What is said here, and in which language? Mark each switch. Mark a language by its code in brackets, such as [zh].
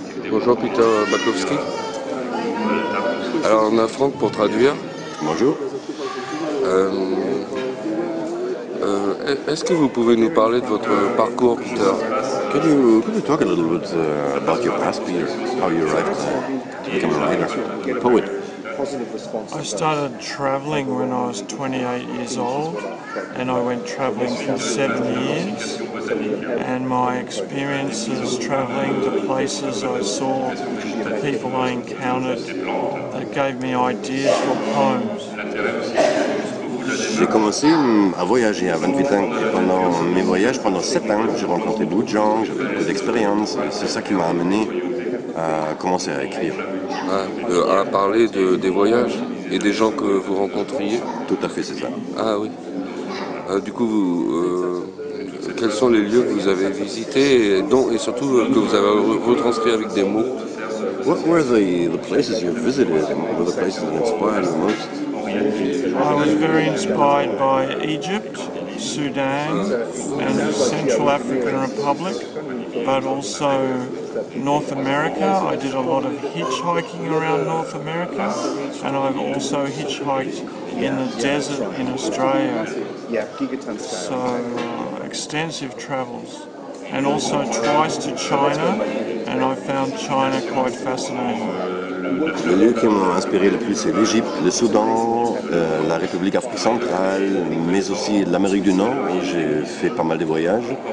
[fr] Bonjour Peter Bakowski. Alors on a Franck pour traduire. Bonjour. Est-ce que vous pouvez nous parler de votre parcours, Peter? [en] Could you talk a little bit about your past, Peter? How you arrived to become a writer, poet? I started traveling when I was 28 years old, and I went traveling for 7 years. and my experiences travelling to places I saw, the people I encountered that gave me ideas for poems. [fr] J'ai commencé à voyager à 28 ans et pendant mes voyages, pendant 7 ans, j'ai rencontré beaucoup de gens, j'avais beaucoup d'expérience. C'est ça qui m'a amené à commencer à écrire. À parler des voyages et des gens que vous rencontriez? Tout à fait, c'est ça. Ah oui. Du coup, quels sont les lieux que vous avez visités et surtout que vous avez retranscrits avec des mots? [en] What were the places you visited and were the places that inspired you most? I was very inspired by Egypt, Sudan and Central African Republic, but also North America. I did a lot of hitchhiking around North America, and I've also hitchhiked in the desert in Australia. So extensive travels. And also twice to China, and I found China quite fascinating. [fr] Les lieux qui m'ont inspiré le plus, c'est l'Égypte, le Soudan, la République Afrique centrale, mais aussi l'Amérique du Nord, où j'ai fait pas mal de voyages.